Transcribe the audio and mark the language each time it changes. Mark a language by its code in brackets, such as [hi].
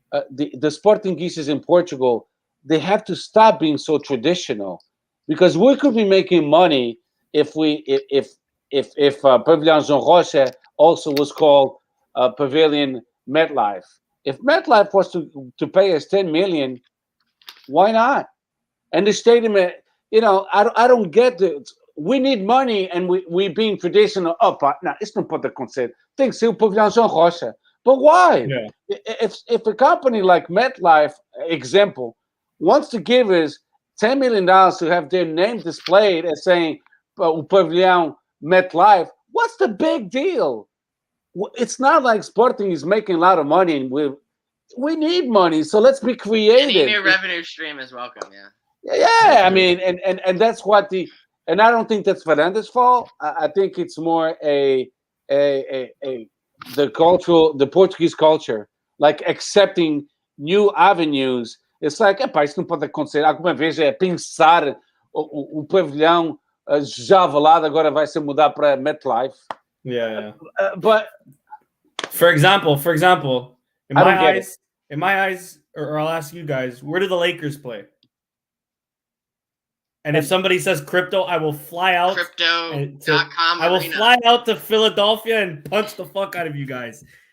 [en] The Portuguese in Portugal, they have to stop being so traditional, because we could be making money if Pavilion João Rocha also was called Pavilion MetLife. If MetLife was to pay us 10 million, why not? And the stadium, I don't get it. We need money, and we being traditional. [pt] Não, isso não pode acontecer. Tem que ser o Pavilhão João Rocha. [en] But why? Yeah. If a company like MetLife, example, wants to give us $10 million to have their name displayed as saying o Pavilhão MetLife, what's the big deal? It's not like Sporting is making a lot of money, and we need money, so let's be creative. Any new revenue stream is welcome. Yeah. And that's what and I don't think that's Varanda's fault. I think it's more the Portuguese culture, like accepting new avenues. It's like, [pt] isso não pode acontecer. Alguma vez pensar o pavilhão já avalado agora vai ser mudar para MetLife. [en] Yeah. But for example, in my eyes, or I'll ask you guys, where do the Lakers play? And if somebody says crypto, I will fly out. Crypto.com. I will fly out to Philadelphia and punch the fuck out of you guys.